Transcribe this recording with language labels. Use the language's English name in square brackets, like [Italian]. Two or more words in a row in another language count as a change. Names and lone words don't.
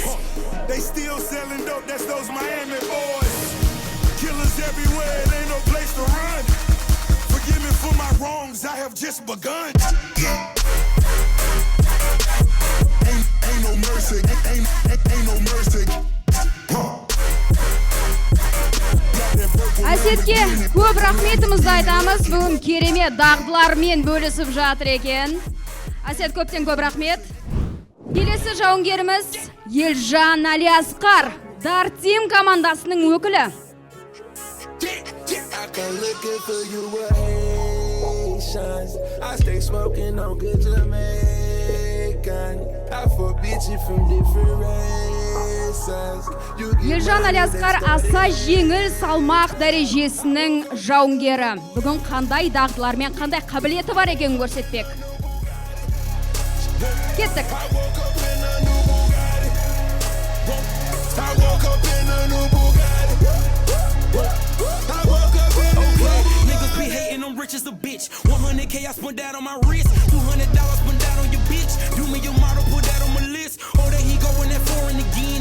[English] They still selling dope, that's those Miami boys. Killers everywhere, it ain't no place to run. Forgive me for my wrongs, I have just begun. Ain't no mercy, ain't no mercy. [Kazakh] Әсетке көп рахметімізді айтамыз. Бүгін керемет дағдылармен бөлісіп жатыр екен. Әсет, көптен көп рахмет. Келесі жауынгеріміз Елжан Алиасқар, Дартим командасының өкілі. [English] I stay smoking on good Jamaican. I fuck bitches from different races. [Kazakh] Елжан Алиасқар аса жеңіл салмақ дәрежесінің жауынгері. Бүгін қандай дағдылармен, қандай қабілеті бар екенін көрсетпек. Кеттік. [English] Niggas be hating, I'm rich as a bitch. 100K I spent that on my wrist. $200 spent that on your bitch. Do me your model, put that on my list. Oh, there he going that foreign again.